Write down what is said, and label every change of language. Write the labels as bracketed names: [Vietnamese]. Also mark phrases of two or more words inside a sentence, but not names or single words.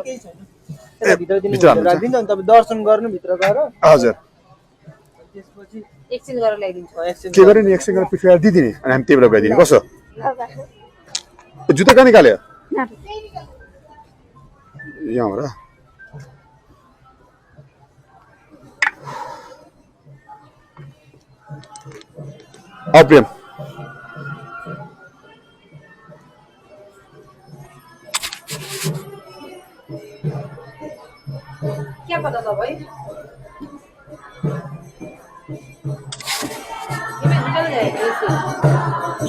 [Nepali] केही छैन। त्यसलाई भित्र दिनु भित्र हाल्नुहुन्छ? राखिदिन्छ अनि तपाईँ दर्शन गर्नु भित्र गएर हजुर त्यसपछि एकछिन गरेर ल्याइदिन्छु। एकछिन के गरे नि एकछिन गरेर पिछाडि दिइदिने अनि हामी त्यही बेला गइदिने कसो जुत्ता कहाँ निकाल्यो यहाँबाट प्रेम [Hindi] क्या पता था भाई ये मैं निकल गए ऐसे